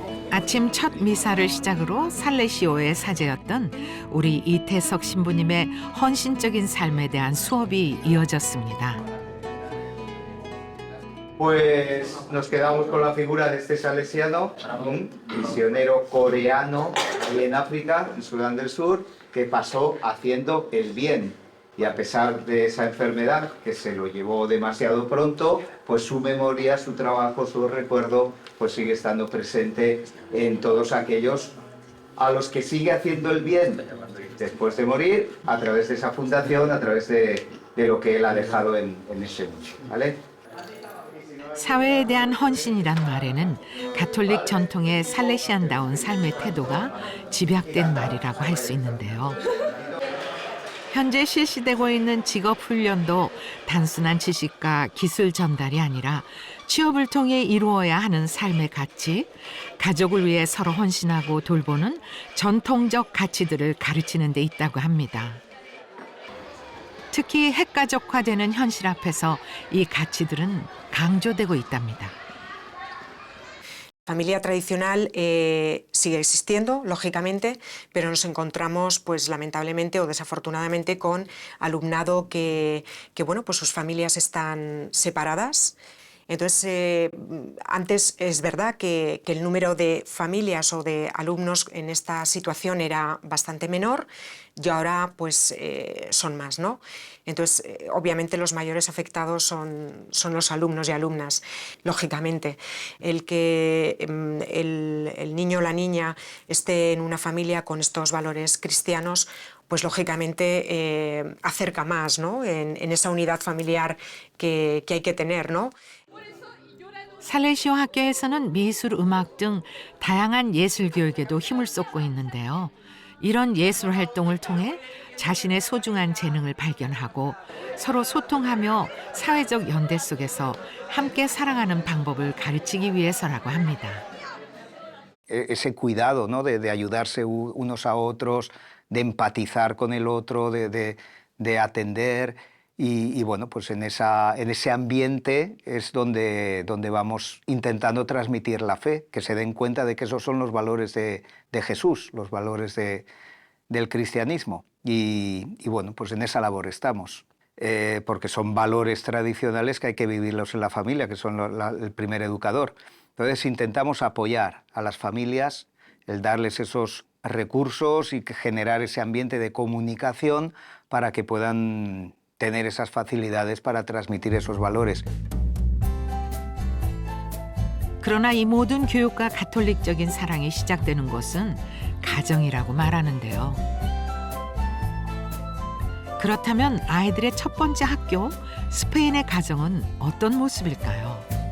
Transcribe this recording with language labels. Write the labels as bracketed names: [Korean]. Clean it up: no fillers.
[Korean] 아침 첫 미사를 시작으로 살레시오의 사제였던 우리 이태석 신부님의 헌신적인 삶에 대한 수업이 이어졌습니다. [Spanish] Pues nos quedamos con la figura de este salesiano, un misionero coreano ahí en África, en Sudán del Sur, que pasó haciendo el bien. Y a pesar de esa enfermedad, que se lo llevó demasiado pronto, pues su memoria, su trabajo, su recuerdo, pues sigue estando presente en todos aquellos a los que sigue haciendo el bien después de morir, a través de esa fundación, a través de lo que él ha dejado en ese mundo, ¿vale? [Korean] 사회에 대한 헌신이란 말에는 가톨릭 전통의 살레시안다운 삶의 태도가 집약된 말이라고 할 수 있는데요. 현재 실시되고 있는 직업 훈련도 단순한 지식과 기술 전달이 아니라 취업을 통해 이루어야 하는 삶의 가치, 가족을 위해 서로 헌신하고 돌보는 전통적 가치들을 가르치는 데 있다고 합니다. 특히 핵가족화되는 현실 앞에서 이 가치들은 강조되고 있답니다. [Spanish] Familia tradicional sigue existiendo, lógicamente, pero nos encontramos, pues lamentablemente o desafortunadamente, con alumnado que bueno, pues sus familias están separadas. Entonces, antes es verdad que el número de familias o de alumnos en esta situación era bastante menor y ahora pues son más, ¿no? Entonces, obviamente los mayores afectados son los alumnos y alumnas, lógicamente. El que el niño o la niña esté en una familia con estos valores cristianos, pues lógicamente acerca más, ¿no? En esa unidad familiar que hay que tener, ¿no? [Korean] 살레시오 학교에서는 미술, 음악 등 다양한 예술 교육에도 힘을 쏟고 있는데요. 이런 예술 활동을 통해 자신의 소중한 재능을 발견하고 서로 소통하며 사회적 연대 속에서 함께 살아가는 방법을 가르치기 위해서라고 합니다. [Spanish] Ese cuidado, ¿no? de ayudarse unos a otros, de empatizar con el otro, de atender. Y bueno, pues en ese ambiente es donde vamos intentando transmitir la fe, que se den cuenta de que esos son los valores de Jesús, los valores del cristianismo. Y bueno, pues en esa labor estamos, porque son valores tradicionales que hay que vivirlos en la familia, que son el primer educador. Entonces intentamos apoyar a las familias, el darles esos recursos y generar ese ambiente de comunicación para que puedan tener esas facilidades para transmitir esos valores. [Korean] 그러나 이 모든 교육과 가톨릭적인 사랑이 시작되는 곳은 가정이라고 말하는데요. 그렇다면 아이들의 첫 번째 학교, 스페인의 가정은 어떤 모습일까요?